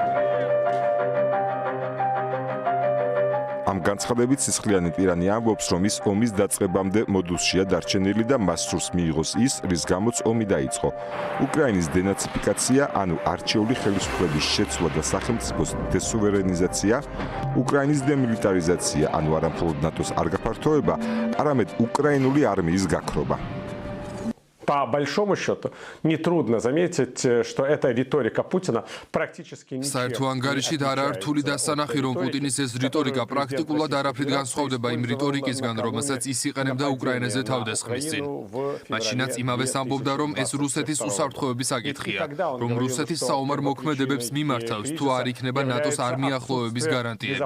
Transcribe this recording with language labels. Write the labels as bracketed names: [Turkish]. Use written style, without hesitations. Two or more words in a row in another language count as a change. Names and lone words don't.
[Georgian] ამ განცხადებით სისხლიანი ტირანი ამბობს, რომ ის ომის დაწყებამდე მოდულშია დარჩენილი და მას სურს მიიღოს ის, რის გამოც ომი დაიწყო. უკრაინის დენაციფიკაცია, ანუ არჩეული ხელისუფლების შეცვლა და სახელმწიფოს დესუვერენიზაცია, უკრაინის დემილიტარიზაცია, ანუ არა მხოლოდ ნატოს არ გაფართოება, არამედ უკრაინული არმიის გაქრობა. [Russian] По большому счету, нетрудно заметить, что эта риторика Путина практически не... [Georgian] საერთო ანგარიშით არა რთული დასანახი, რომ პუტინის ეს რიტორიკა პრაქტიკულად არაფრით განსხვავდება იმ რიტორიკისგან, რომელსაც ის იყენებდა უკრაინაზე თავდასხმის წინ. მაშინაც იმავეს ამბობდა, რომ ეს რუსეთის უსაფრთხოების საკითხია, რომ რუსეთის საომარ მოქმედებებს მიმართავს, თუ არ იქნება ნატოს არ მიახლოების გარანტიები.